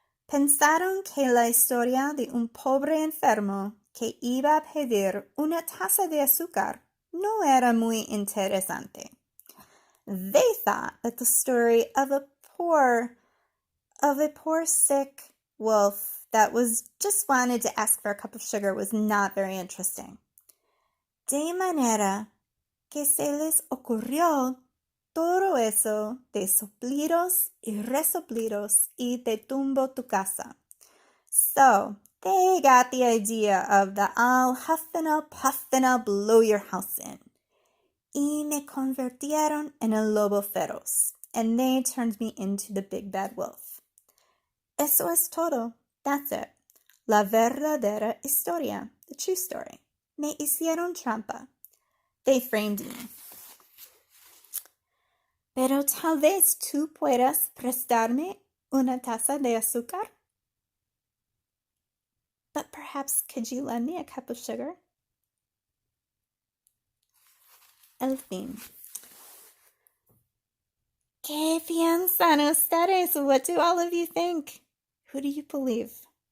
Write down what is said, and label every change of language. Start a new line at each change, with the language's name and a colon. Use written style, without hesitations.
Spanish: Pensaron que la historia de un pobre enfermo que iba a pedir una taza de azúcar no era muy interesante.
English: They thought that the story of a poor sick wolf that was just wanted to ask for a cup of sugar was not very interesting.
Spanish: De manera que se les ocurrió todo eso de soplidos y resoplidos y te tumbo tu casa.
English: So they got the idea of the I'll huff and I'll puff and I'll blow your house in.
Spanish: Y me convirtieron en el lobo feroz.
English: And they turned me into the big bad wolf.
Spanish: Eso es todo.
English: That's it.
Spanish: La verdadera historia.
English: The true story.
Spanish: Me hicieron trampa.
English: They framed me.
Spanish: Pero tal vez tú puedas prestarme una taza de azúcar?
English: But perhaps could you lend me a cup of sugar?
Spanish: El fin. ¿Qué piensan ustedes?
English: What do all of you think? Who do you believe?